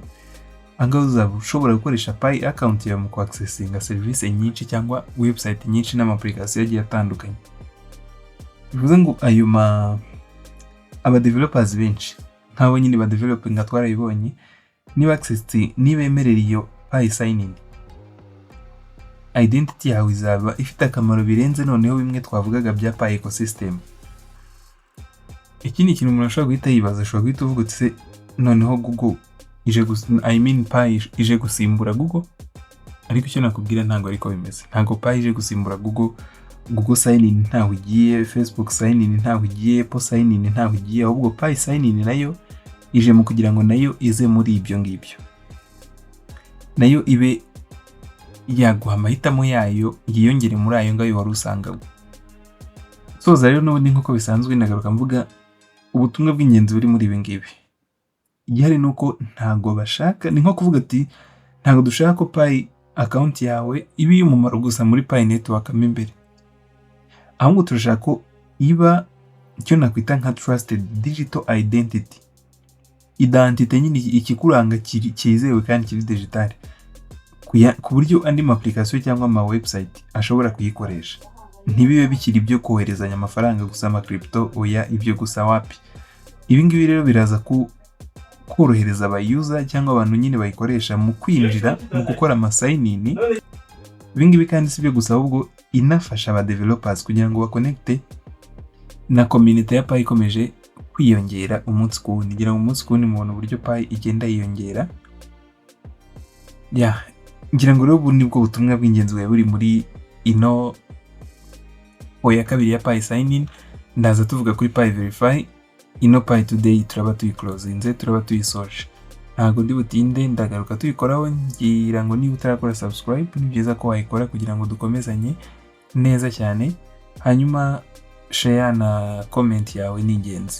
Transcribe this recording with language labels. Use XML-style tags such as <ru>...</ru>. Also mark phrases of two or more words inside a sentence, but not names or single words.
<rw>Angaho uzaba ushobora gukoresha Pi account yawe mu accessinga service nyinshi cyangwa website nyinshi n'ama application yagiye atandukanye. Bivuze ngo ayo aba developers benshi nk'abo nyine ba developing twarayibonye, niba emerera iyo Pi</rw> <en>sign in,</en> <rw>identity yawe izaba ifite akamaro birenze noneho bimwe twavugaga bya Pi ecosystem. Ikindi kintu umuntu ashobora guhita yibaza, ashobora guhita uvuga ati noneho Google Pi ije gusimbura Google. Ariko icyo nakubwira ntabwo ariko bimeze. Ntabwo Pi ije gusimbura Google. Google</rw> <en>sign in</en> <rw>ntaho igiye, Facebook</rw> <en>sign in</en> <rw>ntaho igiye, Apple</rw> <en>sign in</en> <rw>ntaho igiye, ahubwo Pi</rw> <en>sign in</en> <rw>nayo ije mu kugira ngo nayo ize muri ibyo ngibyo, nayo ibe yaguha amahitamo yayo yiyongere muri ayo ngayo wari usangaho. Soza rero n'ubundi nk'uko bisanzwe nagaruka mvuga ubutumwa bw'ingenzi buri muri ibi ngibi. Igihari nuko ntago bashaka, ni nko kuvuga ati ntago dushaka ko Pi account yawe iba y'umumaro gusa muri Pi network mo imbere, ahubwo turashaka ko iba icyo nakwita nka</rw> <en>trusted digital identity</en> <rw>nyine ikikuranga cyizewe kandi kiri digital, ku buryo andi application cyangwa ama website ashobora kuyikoresha. Ntibibe bikiri byo koherezanya amafaranga gusa, ama crypto oya, ibyo gusa wapi. Ibi ngibi rero biraza korohereza aba user cyangwa abantu nyine bayikoresha mu kwinjira mu gukora ama</rw> <en>sign in.</en> <rw>Ibi ngibi kandi si byo gusa, ahubwo inafasha aba developers kugira ngo bakonekte na community ya Pi ikomeje kwiyongera umunsi ku wundi. Ngira ngo umunsi ku wundi mubona uburyo Pi igenda yiyongera. Ngira ngo rero ubu nibwo butumwa bw'ingenzi buri muri ino ya kabiri ya Pi</rw> <en>sign in.</en> <rw>Ndaza tuvuga kuri Pi verify. Ino Pi today turaba tuyiclosinze, turaba tuyisoje. Ntago ndi butinde, ndagaruka tuyikoraho. Ngira ngo niba utarakora subscribe ni byiza ko wayikora kugira ngo dukomezanye neza cyane. Hanyuma share na comment yawe ni ingenzi.</rw>